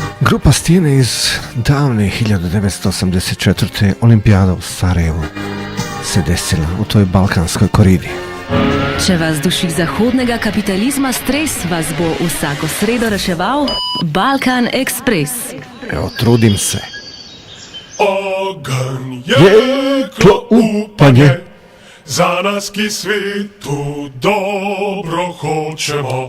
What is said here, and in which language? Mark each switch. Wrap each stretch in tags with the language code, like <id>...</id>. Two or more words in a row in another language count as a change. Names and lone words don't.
<bs>Grupa Stijene iz davne 1984. Olimpijada u Sarajevu se desila u toj balkanskoj koridi.</bs> <sl>Če vas duših zahodnega kapitalizma stres vas bo vsako sredo reševal Balkan Express.</sl> <bs>Evo, trudim se.</bs> <sl>Oganj, jeklo, upanje, za nas ki</sl> <hr>svitu dobro hoćemo.</hr>